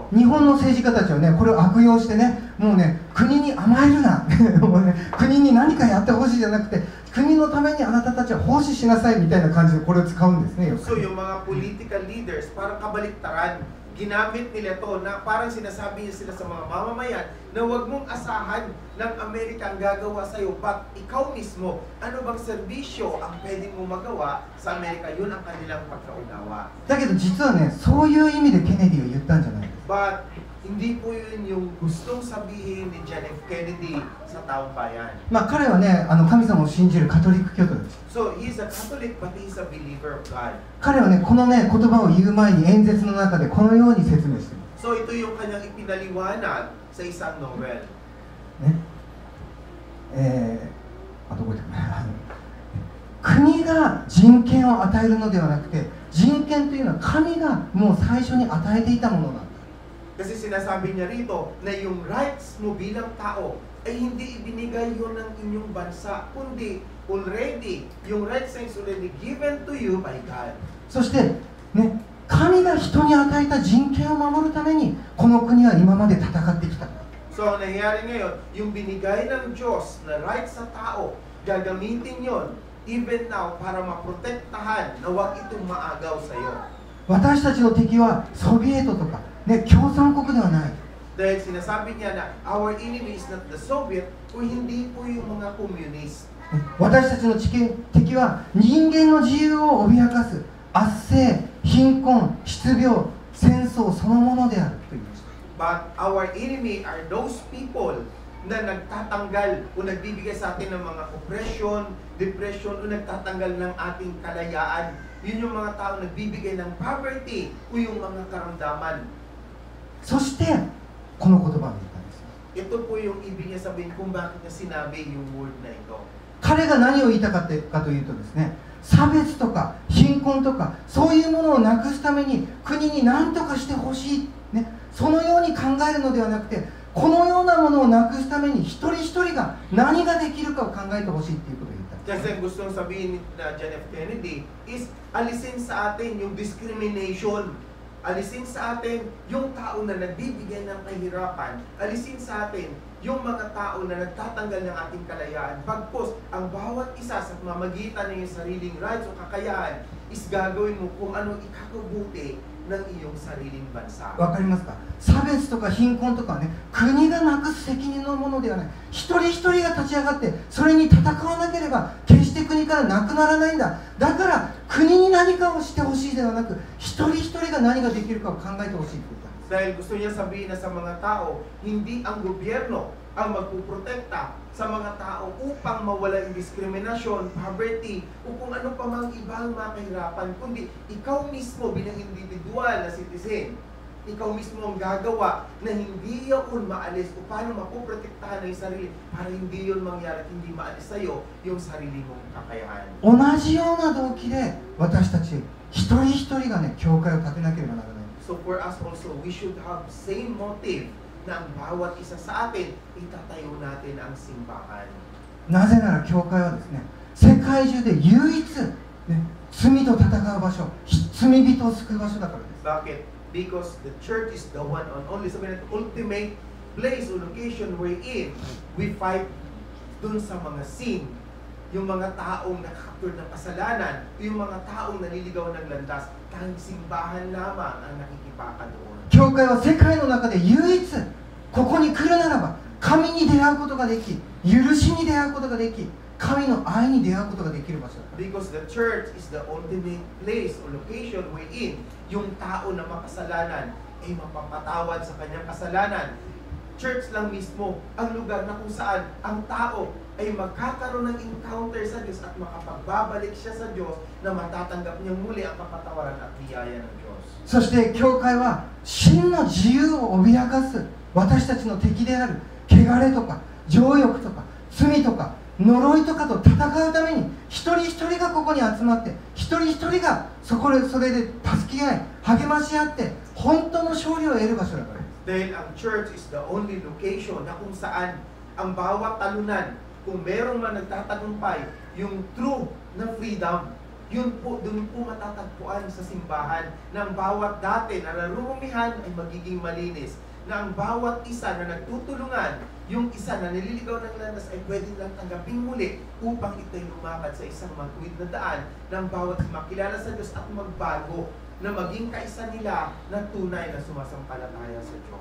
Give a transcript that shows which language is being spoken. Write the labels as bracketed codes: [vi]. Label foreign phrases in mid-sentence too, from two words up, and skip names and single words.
[ja] 日本の政治家たちはね、これを悪用してね、もうね、国に甘えるなもう、ね、国に何かやってほしいじゃなくて、国のためにあなたたちは奉仕しなさいみたいな感じでこれを使うんですね。よく [tl] So, yung mga [en] political leaders, [tl] parang kabaliktaran, ginamit nila to na parang sinasabi niya sila sa mga mamamayan na huwag mong asahan ng Amerika ang gagawa sa'yo, but ikaw mismo, ano bang serbisyo ang pwedeng mo magawa sa Amerika? Yun ang kanilang pagkaunawa. [ja] だけど実はね、そういう意味でケネディは言ったんじゃないです。 [tl] But hindi po yun yung gustong sabihin ni John F. Kennedy sa taong bayan. [ja] まあ彼はね、神様を信じるカトリック教徒です。 [en] So, he's a Catholic but he's a believer of God. [ja] 彼はね、このね、言葉を言う前に演説の中でこのように説明しています。 [tl] So, ito yung kanyang ipinaliwanag sa isang novel. [ja] ね、どこ行ったかな国が人権を与えるのではなくて、人権というのは神がもう最初に与えていたものなんだ。 [tl] Kasi sinasabi niya rito na yung rights mo bilang tao ay hindi ibinigay yun ng inyong bansa, kundi already, yung [en] rights is already given to you by God. [ja] そして、ね、神が人に与えた人権を守るためにこの国は今まで戦ってきた。 [tl] So, ang nangyayari ngayon, yung binigay ng Diyos na rights sa tao, gagamitin yon [en] even now [tl] para maprotektahan na huwag itong maagaw sa iyo. [ja] 私たちの敵はソビエトとか、ね、共産国ではない。 [tl] Dahil sinasabi niya na [en] our enemy is not the Soviet [tl] o hindi po yung mga communist. [ja] 私たちの敵は人間の自由を脅かす圧政、貧困、失病、戦争そのものであると言いました。 [en] But our enemy are those people [tl] na nagtatanggal o nagbibigay sa atin ng mga [en] oppression, depression [tl] o nagtatanggal ng ating kalayaan. Yun yung mga tao nagbibigay ng poverty o yung mga karamdaman. [ja] そしてこの言葉を言ったんです。 [tl] Ito po yung ibig niya sabihin kung bakit niya sinabi yung word na ito. [ja] 彼が何を言いたかったかというとですね、差別とか貧困とかそういうものをなくすために国に何とかしてほしい、ね、そのように考えるのではなくて、このようなものをなくすために一人一人が何ができるかを考えてほしいということを言った。 [tl] Kasi ang gustong sabihin ni John F. Kennedy is alisin sa atin yung discrimination. Alisin sa atin yung tao na nagbibigay ng kahirapan. Alisin sa atin yung mga tao na nagtatanggal ng ating kalayaan. Pagpos, ang bawat isa sa mamagitan ng iyong sariling rights o kakayahan is gagawin mo kung ano ikakabuti ng iyong sariling bansa. [ja] わかりますか？差別とか貧困とかね、国がなくす責任のものではない。一人一人が立ち上がってそれに戦わなければ決して国からなくならないんだ。だから国に何かをしてほしいではなく、一人一人が何ができるかを考えてほしいと言ったんです。 [tl] Dahil gusto niya sabihin na sa mga tao, hindi ang gobyerno ang magpuprotekta sa mga tao upang mawala yung diskriminasyon, poverty, o kung ano pa mang ibang mga kahirapan, kundi ikaw mismo bilang individual na citizen, ikaw mismo ang gagawa na hindi yun maalis o paano mapuprotektahan ng sarili para hindi yun mangyari at hindi maalis sa'yo yung sarili mong kakayahan. [ja] 同じような動機で私たち一人一人がね、教会を建てなければならない。 [en] So for us also, we should have same motive [tl] na ang bawat isa sa atin, itatayo natin ang simbahan. [ja] なぜなら教会はですね、世界中で唯一、ね、罪と戦う場所、罪人を救う場所だからです。 [tl] Bakit? [en] Because the church is the one and only, [tl] sabihin natin, [en] ultimate place or location wherein we fight [tl] dun sa mga sin, yung mga taong nakakapture ng kasalanan, yung mga taong naliligaw ng landas, tanging simbahan lamang ang nakikipaka doon. [ja] 教会は世界の中で唯一ここに来るならば神に出会うことができ、許しに出会うことができ、神の愛に出会うことができる場所だ。 [en] Because the church is the ultimate place or location wherein [tl] yung tao na makasalanan ay mapapatawad sa kanyang kasalanan. Church lang mismo ang lugar na kung saan ang tao ay magkakaroon ng encounter sa Diyos at makapagbabalik siya sa Diyos na matatanggap niyang muli ang kapatawaran at biyaya ng Diyos. [ja] そして教会は真の自由を脅かす私たちの敵であるケ汚れとか情欲とか罪とか呪いとかと戦うために一人一人がここに集まって一人一人がそれで助け合い励まし合って本当の勝利を得る場所だからです。 [tl] Dahil ang church is the only location na kung saan ang bawat talunan, kung meron man nagtatagumpay, yung true na freedom, yun po, dun po matatagpuan sa simbahan na ang bawat dati na narurumihan ay magiging malinis. Na ang bawat isa na nagtutulungan, yung isa na nililigaw ng landas ay pwedeng lang tanggaping muli upang ito'y lumakad sa isang matuwid na daan ng bawat makilala sa Diyos at magbago na maging kaisa nila na tunay na sumasampalataya sa Diyos.